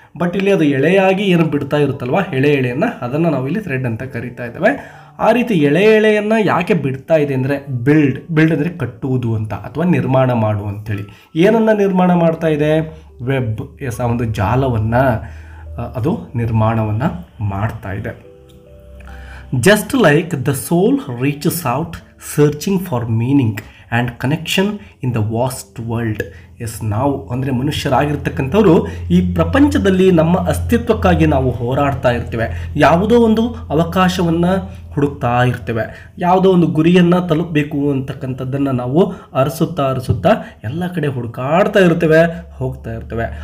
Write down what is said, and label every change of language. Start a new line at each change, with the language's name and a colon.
Kannada: But ಇಲ್ಲಿ ಅದು ಎಳೆಯಾಗಿ ಏನು ಬಿಡ್ತಾ ಇರುತ್ತಲ್ವ, ಎಳೆಯನ್ನು ಅದನ್ನು ನಾವು ಇಲ್ಲಿ ಥ್ರೆಡ್ ಅಂತ ಕರಿತಾ ಇದ್ದೇವೆ. ಆ ರೀತಿ ಎಳೆಯನ್ನು ಯಾಕೆ ಬಿಡ್ತಾ ಇದೆ ಅಂದರೆ ಬಿಲ್ಡ್ ಅಂದರೆ ಕಟ್ಟುವುದು ಅಂತ ಅಥವಾ ನಿರ್ಮಾಣ ಮಾಡು ಅಂಥೇಳಿ. ಏನನ್ನು ನಿರ್ಮಾಣ ಮಾಡ್ತಾ ಇದೆ? ವೆಬ್, ಎಸ್, ಆ ಒಂದು ಜಾಲವನ್ನು ಅದು ನಿರ್ಮಾಣವನ್ನು ಮಾಡ್ತಾ ಇದೆ.
English: Just like the soul reaches out searching for meaning and connection in the vast world.
Kannada: S, ನಾವು ಅಂದರೆ ಮನುಷ್ಯರಾಗಿರ್ತಕ್ಕಂಥವ್ರು ಈ ಪ್ರಪಂಚದಲ್ಲಿ ನಮ್ಮ ಅಸ್ತಿತ್ವಕ್ಕಾಗಿ ನಾವು ಹೋರಾಡ್ತಾ ಇರ್ತೇವೆ. ಯಾವುದೋ ಒಂದು ಅವಕಾಶವನ್ನು ಹುಡುಕ್ತಾ ಇರ್ತೇವೆ, ಯಾವುದೋ ಒಂದು ಗುರಿಯನ್ನು ತಲುಪಬೇಕು ಅಂತಕ್ಕಂಥದ್ದನ್ನು ನಾವು ಅರಸುತ್ತಾ ಎಲ್ಲ ಕಡೆ ಹುಡುಕಾಡ್ತಾ ಇರ್ತೇವೆ, ಹೋಗ್ತಾ ಇರ್ತೇವೆ.